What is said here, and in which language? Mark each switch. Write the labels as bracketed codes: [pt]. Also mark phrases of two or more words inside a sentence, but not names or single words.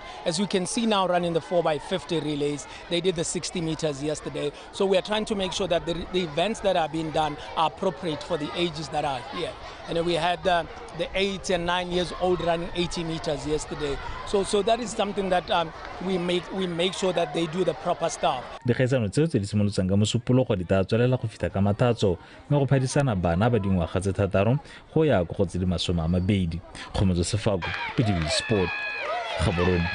[en] As you can see now, running the 4x50 relays, they did the 60 meters yesterday. So we are trying to make sure that the events that are being done are appropriate for the ages that are here. And we had the 8 and 9 years old running 80 meters yesterday. So that is something that we make sure that they do the proper stuff. [tn] Dikgaisano tseo tse di simolotsang ka mosupologo di tla tswelela go fita ka mathatso mme go phadisana bana ba dingwaga tse thataro go ya go tse di 20. Kgomotso Sefako, PTV Sport, Gaborone.